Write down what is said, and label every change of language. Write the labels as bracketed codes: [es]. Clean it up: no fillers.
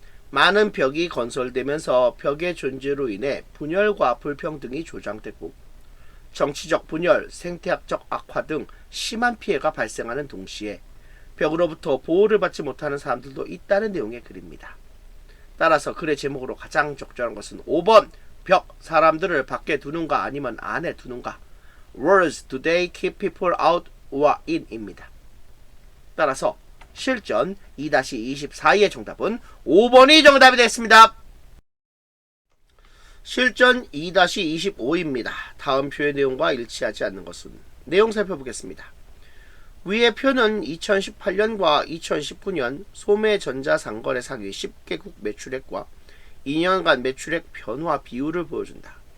[ko] 많은 벽이 건설되면서 벽의 존재로 인해 분열과 불평등이 조장되고 정치적 분열, 생태학적 악화 등 심한 피해가 발생하는 동시에 벽으로부터 보호를 받지 못하는 사람들도 있다는 내용의 글입니다. 따라서 글의 제목으로 가장 적절한 것은 5번 벽, 사람들을 밖에 두는가 아니면 안에 두는가. [en] Walls, do they keep people out or in? [ko] 입니다. 따라서 실전 2-24의 정답은 5번이 정답이 됐습니다. 실전 2-25입니다. 다음 표의 내용과 일치하지 않는 것은 내용 살펴보겠습니다. 위의 표는 2018년과 2019년 소매 전자상거래 상위 10개국 매출액과 2년간 매출액 변화 비율을 보여준다.